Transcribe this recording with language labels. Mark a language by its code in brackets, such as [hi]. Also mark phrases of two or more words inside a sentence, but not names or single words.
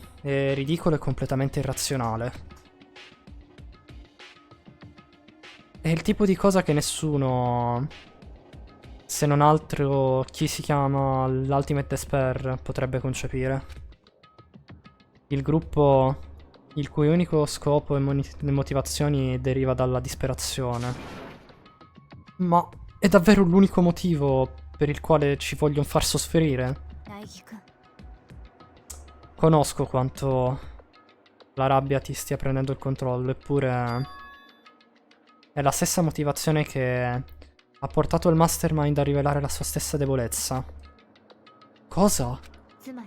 [it] È ridicolo e completamente irrazionale. È il tipo di cosa che nessuno, se non altro chi si chiama l' [en] Ultimate Despair, [it] potrebbe concepire. Il gruppo il cui unico scopo e motivazioni deriva dalla disperazione. Ma è davvero l'unico motivo per il quale ci vogliono far sofferire? [ja] 大輝くん [it] Conosco quanto la rabbia ti stia prendendo il controllo, eppure è la stessa motivazione che ha portato il Mastermind a rivelare la sua stessa debolezza. Cosa? [ja] つまり